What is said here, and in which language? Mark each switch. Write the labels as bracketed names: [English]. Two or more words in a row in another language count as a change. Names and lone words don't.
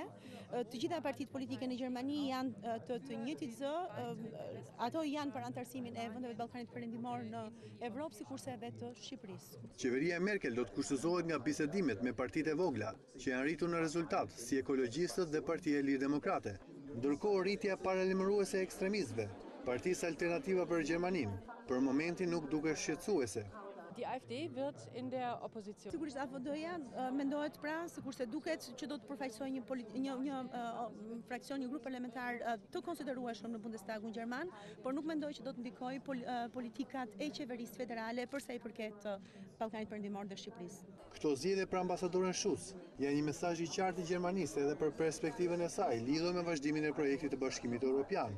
[Albanian] Të gjitha partitë politike në Gjermani janë të njëjtit zë, ato janë për antarësimin e vendeve të Ballkanit Perëndimor në Evropë, sikurse edhe të Shqipërisë. Qeveria e Merkel do të kushtëzohet nga bisedimet me partitë e vogla, që janë rritur në rezultat, si ekologjistët dhe Partia e Lirë-Demokrate. Ndërkohë rritja paralajmëruese e ekstremistëve, Partisë Alternativa për Gjermaninë, për momentin nuk duket shqetësuese. [German] Die AfD wird in der Opposition. [Albanian] Sigurisht AfD-ja mendohet pra sikurse duket që do të përfaqësojë një fraksion, një grup parlamentar të konsiderueshëm në Bundestagun gjerman, por nuk mendoj që do të ndikojë politikat e qeverisë federale për sa i përket Ballkanit Perëndimor dhe Shqipërisë. Këto zgjedhje për ambasadorën Schutz janë një mesazh i qartë i Gjermanisë edhe për perspektivën e saj lidhur me vazhdimin e projektit të Bashkimit Evropian.